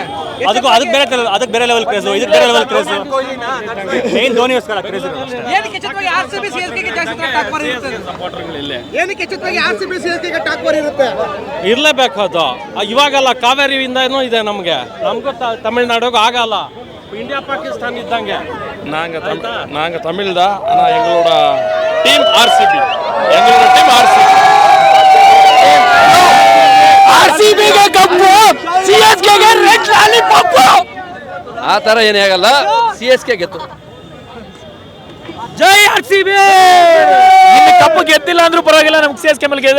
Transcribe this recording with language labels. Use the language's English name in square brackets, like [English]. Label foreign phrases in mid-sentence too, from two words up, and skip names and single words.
[Kannada] ಅದಕ್ಕೆ ಬೇರೆ ಲೆವೆಲ್ ಕ್ರೇಸ್, ಇದಕ್ಕೆ ಬೇರೆ ಲೆವೆಲ್ ಕ್ರೇಸ್. ಮೇನ್ ಧೋನಿಗೋಸ್ಕರ ಕ್ರೇಸ್. ಏನಕ್ಕೆ ಹೆಚ್ಚಾಗಿ RCB CSK ಗೆ ಜಾಸ್ತಿ ಟಾಕೋರ್ ಇರುತ್ತೆ? ಏನಕ್ಕೆ ಹೆಚ್ಚಾಗಿ RCB CSK ಗೆ ಟಾಕೋರ್ ಇರುತ್ತೆ? ಇರ್ಲೇಬೇಕು ಅದು. ಇವಾಗಲ್ಲ, ಕಾವೇರಿಯಿಂದನೂ ಇದೆ ನಮ್ಗೆ ತಮಿಳ್ನಾಡಿಗೆ ಆಗಲ್ಲ. [Tamil] இந்தியா பாகிஸ்தான் இதாங்க. நாங்க தமிழ் தான், ஆனா எங்களோட டீம் RCB. [Kannada] RCB ಗೆ ಕಪ್ಪು, CSK ಗೆ ರೆಡ್ ಲಾಲಿಪಾಪ್. ಆ ತರ ಏನೇ ಆಗಲ್ಲ, CSK ಗೆತ್ತು. ಜೈ RCB. ಇನ್ನು ಕಪ್ಪು ಗೆದ್ದಿಲ್ಲ ಅಂದ್ರೂ ಪರವಾಗಿಲ್ಲ, ನಮ್ಗೆ CSK ಮೇಲೆ ಗೆದ್ದೆ.